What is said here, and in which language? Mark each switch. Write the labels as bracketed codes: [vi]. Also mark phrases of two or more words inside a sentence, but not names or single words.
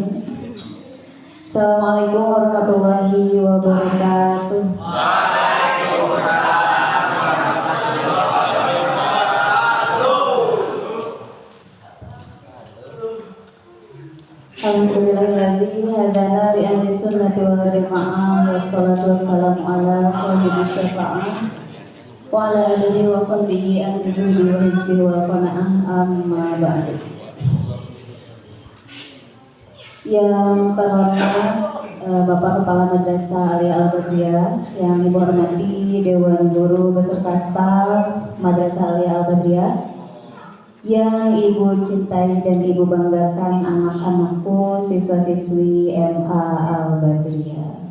[ar] السلام عليكم ورحمة الله وبركاته. الحمد لله الذي هدانا لأهل السنة والجماعة والصلاة والسلام على صاحب الشفاعة وعلى آله وصحبه الجود وحزبه والقناعة أما بعد. [id] Yang terhormat Bapak Kepala Madrasah Aliyah Al-Badriyah, yang Ibu hormati Dewan Guru beserta staf Madrasah Aliyah Al-Badriyah, yang Ibu cintai dan Ibu banggakan anak-anakku, siswa-siswi MA Al-Badriyah.